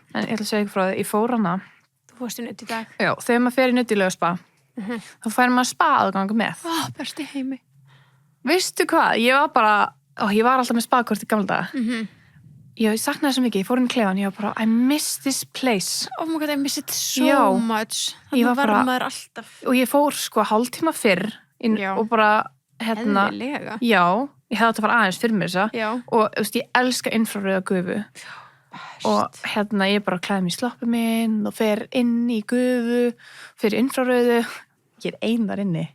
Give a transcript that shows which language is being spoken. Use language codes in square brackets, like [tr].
[is] En ég ætla að segja ykkur frá því, ég fór hana. Þú fórst í nudd í dag. Já, þegar maður fer í nudd í Laugaspa, þá fær maður spa-aðgang með. Besti heimi. Veistu hvað, ég var bara, ég var alltaf með spa-kort í gamla daga. Ég saknaði svo mikið, ég fór inn í klefan, ég var bara, I miss this place. [en] Oh my god, I miss it so much. [is] Þannig var maður alltaf. Og ég fór sko hálftíma fyrr og bara, Eðlilega. Já, ég hefði átt að fara aðeins fyrir mér þessa. Já. Og þú veist, ég elska infrarauða gufu. og hérna ég bara klæði mig í sloppið minn og fer inn í gufu, fer í infrarauðu, ég ein þar inni.